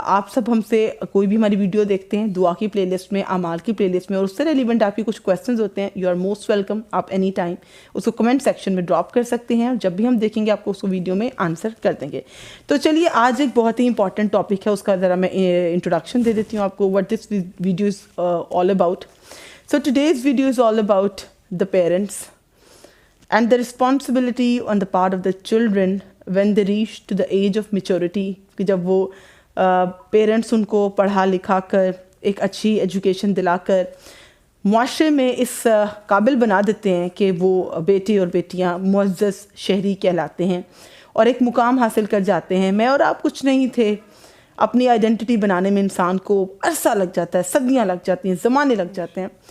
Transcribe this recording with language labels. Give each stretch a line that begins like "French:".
Hindi: आप सब हमसे कोई भी हमारी वीडियो देखते हैं दुआ की प्लेलिस्ट में, अमाल की प्लेलिस्ट में, और उससे रेलिवेंट आपकी कुछ क्वेश्चंस होते हैं,
English: You are most welcome.
Hindi: आप एनी टाइम उसको कमेंट सेक्शन में ड्रॉप कर सकते हैं और जब भी हम देखेंगे आपको उसको वीडियो में आंसर कर देंगे. तो चलिए आज एक बहुत ही इंपॉर्टेंट टॉपिक है, उसका ज़रा मैं इंट्रोडक्शन दे देती हूँ आपको,
English: What this video is all about. So today's video is all about the parents and the responsibility on the part of the children when they reach to the age of maturity.
Hindi: कि जब वो parents उनको पढ़ा लिखा कर एक अच्छी education दिलाकर मुआशरे में इस काबिल बना देते हैं कि वो बेटे और बेटियां मुअज़्ज़ज़ शहरी कहलाते हैं और एक मुकाम हासिल कर जाते हैं. मैं और आप कुछ नहीं थे. अपनी आइडेंटिटी बनाने में इंसान को अरसा लग जाता है, सदियां लग जाती हैं, ज़माने लग जाते हैं.